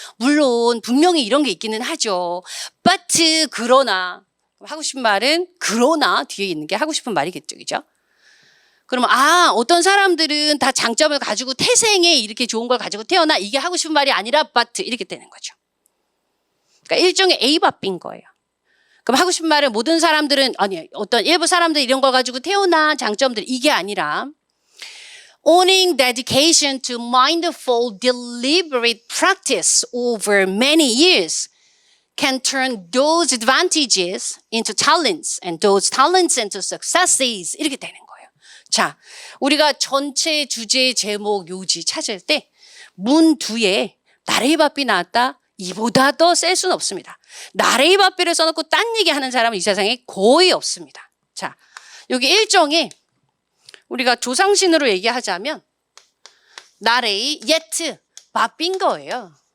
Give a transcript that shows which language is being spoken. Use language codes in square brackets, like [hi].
[ko] 물론 분명히 이런 게 있기는 하죠. but 그러나 하고 싶은 말은 그러나 뒤에 있는 게 하고 싶은 말이겠죠. 그죠? 그러면 어떤 사람들은 다 장점을 가지고 태생에 이렇게 좋은 걸 가지고 태어나 이게 하고 싶은 말이 아니라 but 이렇게 되는 거죠. 그러니까 일종의 A밥 B인 거예요. 그럼 하고 싶은 말은 모든 사람들은 어떤 일부 사람들 이런 걸 가지고 태어나 장점들 이게 아니라 [en] owning dedication to mindful deliberate practice over many years can turn those advantages into talents and those talents into successes [ko] 이렇게 되는 거예요. 자, 우리가 전체 주제, 제목, 요지 찾을 때 문 뒤에 나레이바삐 나왔다. 이보다 더 셀 수는 없습니다. 나레이바삐를 써놓고 딴 얘기하는 사람은 이 세상에 거의 없습니다. 자, 여기 일종의 우리가 조상신으로 얘기하자면 나레이, 예트, 바삐인 거예요.